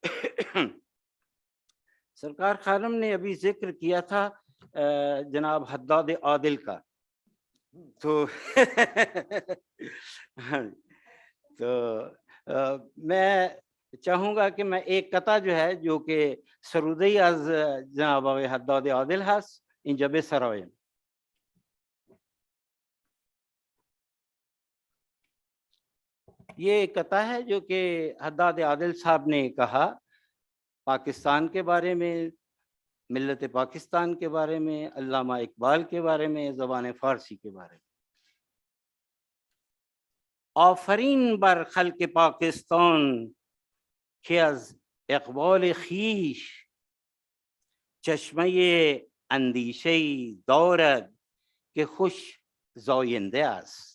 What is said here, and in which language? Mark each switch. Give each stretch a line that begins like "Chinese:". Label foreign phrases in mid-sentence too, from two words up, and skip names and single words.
Urdu: سرکار خانم نے ابھی ذکر کیا تھا جناب حداد عادل کا، تو میں چاہوں گا کہ میں ایک قطعہ جو ہے جو کہ
Persian: سرودی از جناب حداد عادل هست اینجا بسرایم.
Urdu: یہ ایک قطعہ ہے جو کہ حداد عادل صاحب نے کہا پاکستان کے بارے میں، ملت پاکستان کے بارے میں، علامہ اقبال کے بارے میں، زبان فارسی کے بارے میں.
Persian: آفرین بر خلق پاکستان که از اقبال خویش چشمه اندیشه دارد که خوش زاینده است.